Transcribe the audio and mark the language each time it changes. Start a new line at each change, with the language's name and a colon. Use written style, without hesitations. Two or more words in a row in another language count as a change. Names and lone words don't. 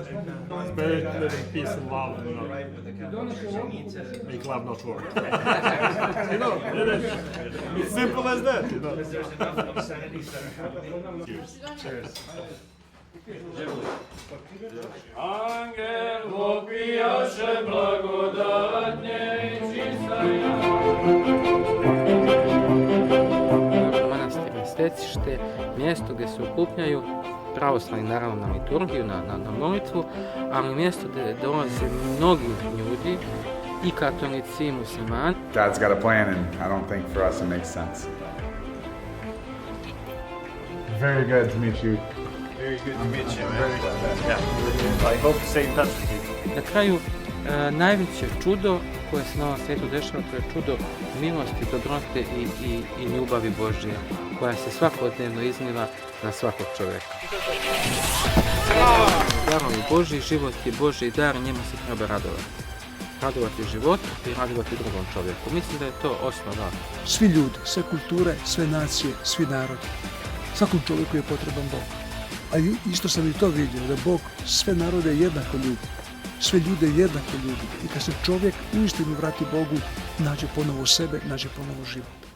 English: It's better to live in peace and love, make love not war. It's simple as that, Cheers.
Church Slavic: Angel vopijaše blagodatnje i čistanja.
Serbian: Manastir je stecište, mjesto gdje se okupljaju pravoslavni naravno na liturgiju, na molitvu, ali mjesto gdje dolaze mnogi ljudi, i katolici i muslimani.
English: God's got a plan and I don't think for us it makes sense. Very good to meet you. Very good to meet you, man. Yeah. I hope to stay in touch with you.
Serbian: Na kraju, najveće čudo koje se na ovom svijetu dešava, to je čudo milosti, dobrote i ljubavi Božje, koja se svakodnevno izliva na svakog čovjeka. Darovi Božji, život je Božji dar, njemu se treba radovati. Radovati život i radovati drugom čovjeku. Mislim da je to osnova. Svi ljudi, sve kulture, sve nacije, svi narodi. Svakom čovjeku je potreban Bog. A isto sam i to vidio, da Bog sve narode jednako ljubi. Sve ljude jednako ljubi. I kad se čovjek uistinu vrati Bogu, nađe ponovo sebe, nađe ponovo život.